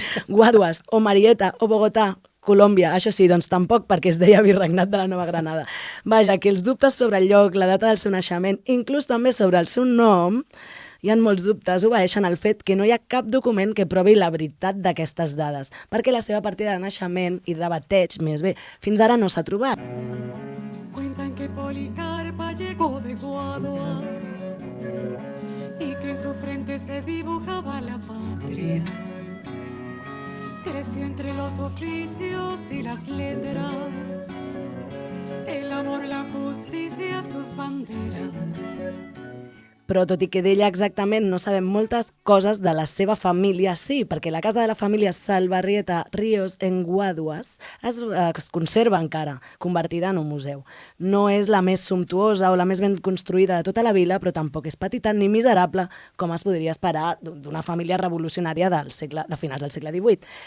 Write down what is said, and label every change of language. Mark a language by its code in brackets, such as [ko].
[ca] Guaduas, o Marieta, o Bogotà, Colòmbia, això sí, doncs tampoc perquè es deia Virregnat de la Nova Granada. Vaja, que els dubtes sobre el lloc, la data del seu naixement, inclús també sobre el seu nom, hi ha molts dubtes, obeeixen al fet que no hi ha cap document que provi la veritat d'aquestes dades, perquè la seva partida de naixement i de bateig, més bé, fins ara no s'ha trobat. [es] Cuentan que Policarpa llegó de Guaduas y que en su frente se dibujaba la patria. Creció entre los oficios y las letras, el amor, la justicia, sus banderas. [ca] però tot i que d'ella exactament no sabem moltes coses, de la seva família sí, perquè la casa de la família Salvarrieta Ríos en Guaduas es conserva encara, convertida en un museu. No és la més sumptuosa o la més ben construïda de tota la vila, però tampoc és petita ni miserable, com es podria esperar d'una família revolucionària de finals del segle XVIII.